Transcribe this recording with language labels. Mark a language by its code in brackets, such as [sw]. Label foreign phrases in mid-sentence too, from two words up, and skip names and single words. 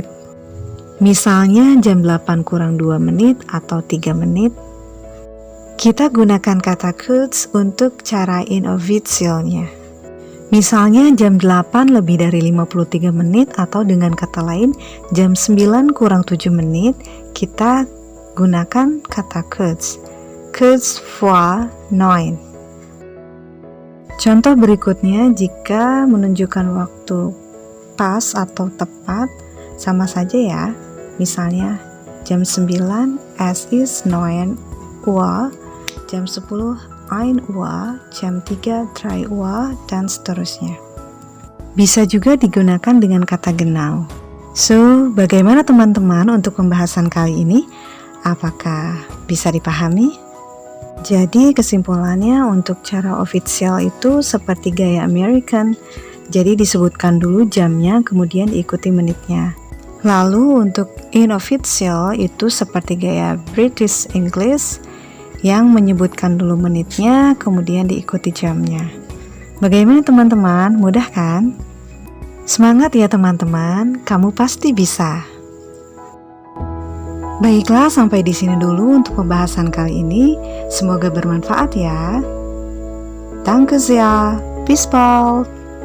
[id] Misalnya jam 8 kurang 2 menit atau 3 menit. Kita gunakan kata kurz untuk cara inofficialnya. Misalnya jam 8 lebih dari 53 menit atau dengan kata lain jam 9 kurang 7 menit, kita gunakan kata kurz. [de] Kurz vor 9. [id] Contoh berikutnya jika menunjukkan waktu pas atau tepat sama saja ya. Misalnya jam 9 [de] es ist 9 Uhr, [id] jam 10 1 Uhr, jam 3 3 Uhr, dan seterusnya. Bisa juga digunakan dengan kata genau. So, bagaimana teman-teman untuk pembahasan kali ini? Apakah bisa dipahami? Jadi kesimpulannya untuk cara official itu seperti gaya American. Jadi disebutkan dulu jamnya, kemudian diikuti menitnya. Lalu untuk inofficial itu seperti gaya [en] British English, [id] yang menyebutkan dulu menitnya, kemudian diikuti jamnya. Bagaimana teman-teman? Mudah kan? Semangat ya teman-teman, kamu pasti bisa. Baiklah, sampai di sini dulu untuk pembahasan kali ini. Semoga bermanfaat ya. [de] Danke sehr. Bis bald.